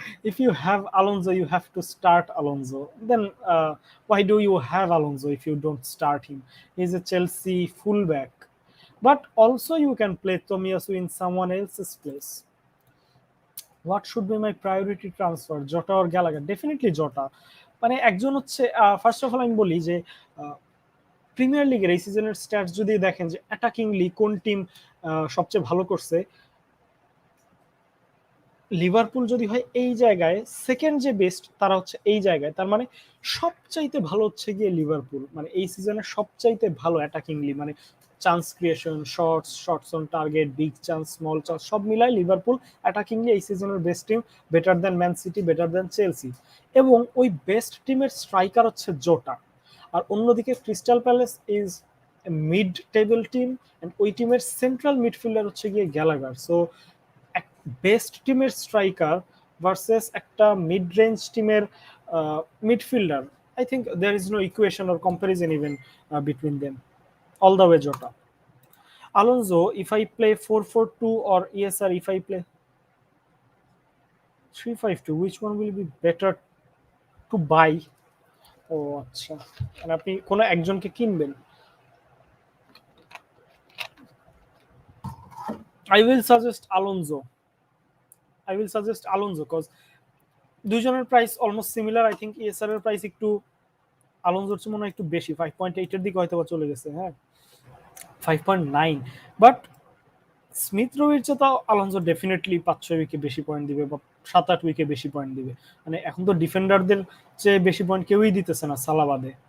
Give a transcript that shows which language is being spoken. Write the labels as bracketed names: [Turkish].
[English] If you have Alonso, you have to start Alonso. Then why do you have Alonso if you don't start him? He's a Chelsea fullback. But also you can play Tomiyasu in someone else's place. What should be my priority transfer? Jota or Gallagher? Definitely Jota. [Bangla] মানে একজন হচ্ছে, first of all আমি বলি যে premier লিগের এই সিজনের stats যদি দেখেন যে অ্যাটাকিংলি কোন টিম সবচেয়ে ভালো করছে, লিভারপুল যদি হয় এই জায়গায়, সেকেন্ড যে বেস্ট তারা হচ্ছে এই জায়গায়, তার মানে সবচাইতে ভালো হচ্ছে গিয়ে লিভারপুল, মানে এই সিজনে সবচাইতে ভালো অ্যাটাকিংলি, মানে chance creation, shorts on target, big chance, small chance সব মিলাই লিভারপুল অ্যাটাকিংলি এই সিজনের best team, [English] Better than Man City, better than Chelsea. [Bangla] এবং ওই বেস্ট টিমের স্ট্রাইকার হচ্ছে জোটা। আর অন্যদিকে crystal palace [English] is mid table team, [Bangla] and ওই টিমের সেন্ট্রাল মিডফিল্ডার হচ্ছে গিয়ে গ্যালাগার। সো বেস্ট টিমের স্ট্রাইকার ভার্সেস একটা মিড রেঞ্জ টিমের midfielder, [English] I think there is no equation or comparison even between them, all the way Jota. Alonso, if I play 4-4-2 or ESR, if I play 3-5-2, which one will be better to buy? [Bangla] ও আচ্ছা, মানে আপনি কোনো একজনকে কিনবেন। [English] I will suggest Alonso. I will suggest Alonso because [Bangla] দুইজনের price almost similar. [English] I think [Bangla] ESR এর price একটু আলোনসোর চেয়ে মনে হয় একটু বেশি, 5.8 এর দিকে হয়তো চলে গেছে, হ্যাঁ 5.9। বাট স্মিথ রোয়ের চেয়ে তো আলোনসো ডেফিনেটলি 5-6 উইকে বেশি পয়েন্ট দিবে, বা 7-8 উইকে বেশি পয়েন্ট দিবে। মানে এখন তো ডিফেন্ডারদের চেয়ে বেশি পয়েন্ট কেউই দিতেছে না, সালা বাদে।